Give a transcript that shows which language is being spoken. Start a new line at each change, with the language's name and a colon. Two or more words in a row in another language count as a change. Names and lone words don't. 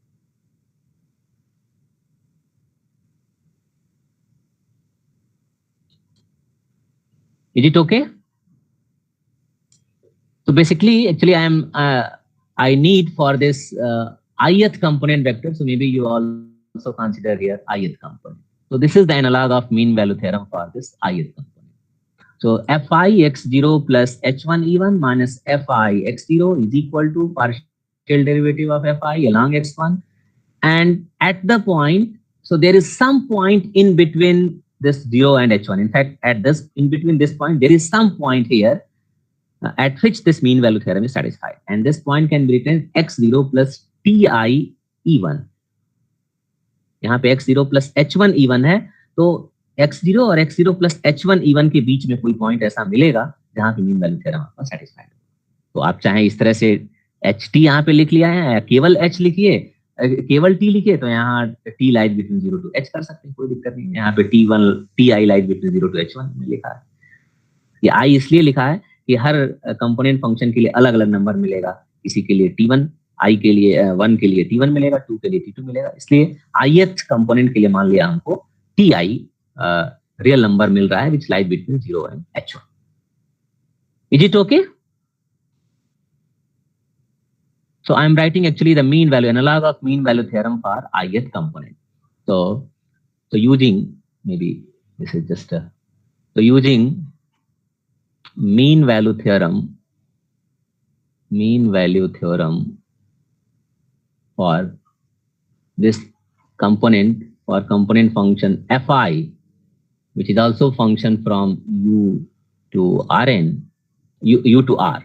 English: Is it okay? So basically, actually, I need for this ith component vector. So maybe you also consider here ith component. So this is the analog of mean value theorem for this ith component. So fi x0 plus h1e1 minus fi x0 is equal to partial derivative of fi along x1, and at the point, so there is some point in between this 0 and h1. In fact, at this in between this point, there is some point here at which this mean value theorem is satisfied, and this point can be written x0 plus ti e1.
Hindi: यहाँ पे
English: x0 plus h1 e1
Hindi: है, तो x0 और
English: x0 plus h1 e1
Hindi: के बीच में कोई पॉइंट ऐसा मिलेगा जहां पे
English: mean value theorem
Hindi: आपका सेटिस्फाइड हो। तो आप चाहे इस तरह से ht यहाँ पे लिख लिया है, केवल h लिखिए, केवल t लिखिए, तो यहाँ t
English: lies between 0 to h
Hindi: कर सकते हैं, कोई दिक्कत नहीं है। यहाँ पे ti
English: lies between 0 to h1
Hindi: में लिखा है। ये i इसलिए लिखा है कि हर
English: component function
Hindi: के लिए अलग अलग नंबर मिलेगा, किसी के लिए t1, i के लिए 1 के लिए t1 मिलेगा, 2 के लिए t2 मिलेगा, इसलिए
English: ith component
Hindi: के लिए मान लिया हमको ti
English: real number
Hindi: मिल रहा है
English: which lies between 0 and h1. Is it okay? So I am writing actually the mean value analog of mean value theorem for ith component. So using, maybe this is just a, so using mean value theorem for this component, for component function fi, which is also function from u to rn, u to r.